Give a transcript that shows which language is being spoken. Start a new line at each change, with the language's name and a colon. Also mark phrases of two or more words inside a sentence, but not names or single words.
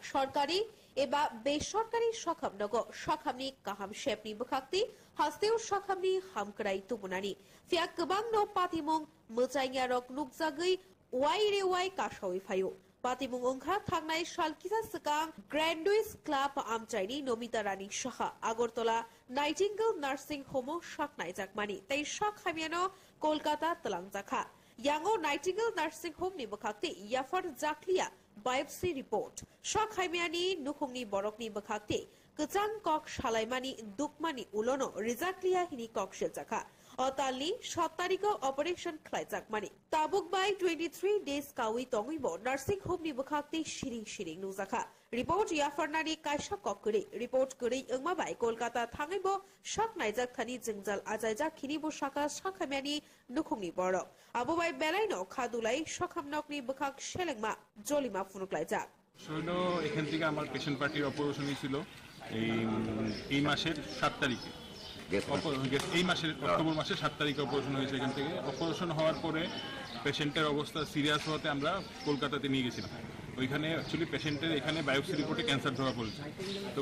Kok Borok: সরকারি এবা বেসরকারি সখামনগ সখামনি কাহাম শেপনি বখাতে হাস্তেও সখামনি হামকরাই তুমনানি ফিয়া গোবাং ন পাতিমং মোচাইয়ারক নুকজাগৈ ওয়াইরে ওয়াই কাশাওই ফায়ো পাতিমং ওংখা থাংনাই শালকিসা সকাং গ্র্যান্ডুইস ক্লাব আমচাইনি নমিতা রানী সাহা আগরতলা নাইটিঙ্গেল নার্সিং হোম সাকনাইজাক মানি তাই সখামিয়ানো কলকাতা তলাংজাখা यांगो नाइटिंगेल नार्सिंग होम नि बखाते याफर जाखलिया
English: biopsy report
Kok Borok: शक हाइमियानी नुखुंगनि बरकनि बखाते गचां कक शालाइमानी दुकमानी उलोनो रिजाक्लिया हिनि कक शेजाखा अतालनि 7 तारिखआव अपारेशन खालायजागमानि ताबुक बाय 23 डेज कावी तंगैबो नार्सिं होमनि बखाक्ति शिरिं शिरिं नुजाखा रिपोर्ट याफारनानि कायसा ककरि रिपोर्ट गरै ओंमाबाय कोलकाता थाङैबो शाक नायजाक थानि जोंजाल आजायजा खिनिबो शाखा शाखामियानि नुखुंनि बर आबोबाय बेलाइनो खादुलाई शाखामनकनि बखाक शेलेंमा जलिमा फुनुकलायजा
Bangla: শৈল এখান থেকে আমার
English: patient party
Bangla: অপারেশন হয়েছিল এই মাসের 7 তারিখে এই মাসের অক্টোবর মাসের 7 তারিখে অপারেশন হয়েছে এখান থেকে অপারেশন হওয়ার পরে পেশেন্টের অবস্থা সিরিয়াস হওয়াতে আমরা কলকাতাতে নিয়ে গেছিলাম ওইখানে
English: actually patient
Bangla: এখানে
English: biopsy report
Bangla: ক্যান্সার ধরা পড়েছে তো